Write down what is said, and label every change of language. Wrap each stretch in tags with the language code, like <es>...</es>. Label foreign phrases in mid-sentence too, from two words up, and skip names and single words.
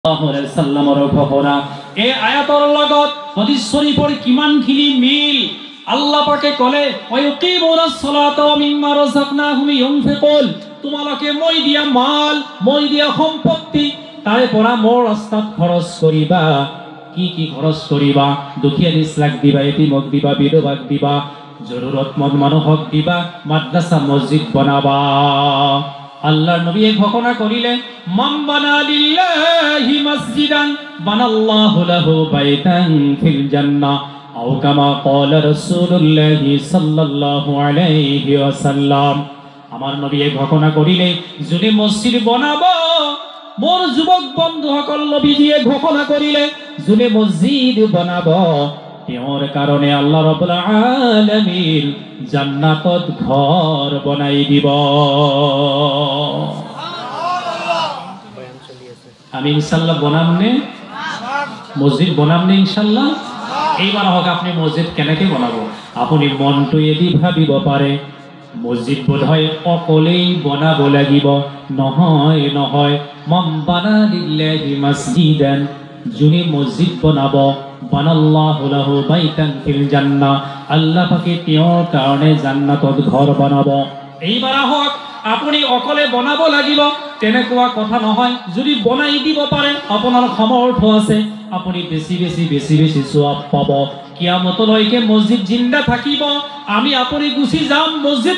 <as>সাল্লামৰ ঘোষণা এই আয়াতৰ লগত হাদিছ শৰীফৰ কিমানখিনি মিল আল্লাহ পাকে ক'লে</as> <ar>ويقيمون الصلاة ومما رزقناهم ينفقون</ar> <as>তোমালোকে মই দিয়া মাল মই দিয়া সম্পত্তি তাৰে পৰা মোৰ ৰাস্তাত খৰচ কৰিবা কি কি খৰচ কৰিবা দুখীয়া নিছলাক দিবা এতিমক দিবা বিধৱাক দিবা জৰুৰতমন্দ মানুহক দিবা মাদ্ৰাসা মছজিদ বনাবা আল্লাহর নবী ঘোষণা করিলে মান</as> <ar>بنى لله مسجدا بنى الله له بيتا في الجنة أو كما قال رسول الله صلى الله عليه وسلم</ar> <as>আমার নবী ঘোষণা করিলে যদি মসজিদ বানাবো মোর যুবক বন্ধুসকল নবীজিয়ে ঘোষণা করিলে যদি মসজিদ বানাবো তেওঁৰ কারণে</as> <ar>الله رب العالمين</ar> <as>জান্নাতত ঘর বনাই দিব আমি ইনশাআল্লাহ বনামনে মসজিদ বনামনে ইনশাআল্লাহ এইবাৰ হোক আপনি মসজিদ কেনেকে বনাবো আপুনি মনটো এদি ভাবিব পাৰে মসজিদ বোধহয় অকলেই বনাব লাগিব নহয় নহয়</as> <ar>من بنى لله مسجدا</ar> <as>যিনি মসজিদ বনাব</as> <ar>بنى الله له بيتا في الجنة</ar> <as>আল্লাহ পাকে তেওঁৰ কাৰণে জান্নাতত ঘৰ বনাব এইবাৰ হোক আপুনি অকলে বনাব লাগিব তেনেকুৱা কথা নহয় যদি বনাই দিব পাৰে আপোনাৰ সামৰ্থ্য আছে আপুনি বেছি বেছি সওয়াব পাব কিয়ামতলৈকে মসজিদ জিন্দা থাকিব আমি আপুনি গুছি যাম মসজিদ</as>